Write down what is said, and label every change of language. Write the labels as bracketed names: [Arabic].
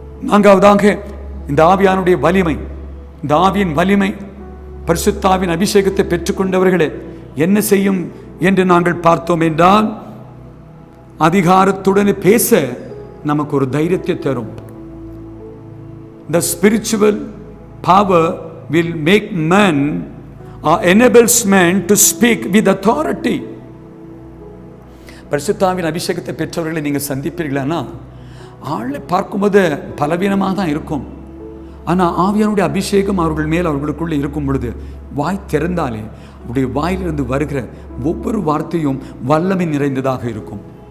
[Tamil] நான்காவதாக இந்த ஆவியானுடைய வலிமை, இந்த ஆவியின் வலிமை, பரிசுத்த ஆவியின் அபிஷேகத்தை பெற்றுக்கொண்டவர்களே என்ன செய்யும் என்று நாங்கள் பார்த்தோம் என்றால், அதிகாரத்துடன் பேச நமக்கு ஒரு தைரியத்தை தரும். [English] The spiritual power will make man or enables man to speak with authority. [Tamil] பரிசுத்தாவின் அபிஷேகத்தை பெற்றவர்களை நீங்கள் சந்திப்பீர்களானா ஆளை பார்க்கும்போது பலவீனமாக தான் இருக்கும். ஆனால் ஆவியானுடைய அபிஷேகம் அவர்கள் மேல் அவர்களுக்குள்ளே இருக்கும் பொழுது வாய் திறந்தாலே அவருடைய வாயிலிருந்து வருகிற ஒவ்வொரு வார்த்தையும் வல்லமை நிறைந்ததாகும்.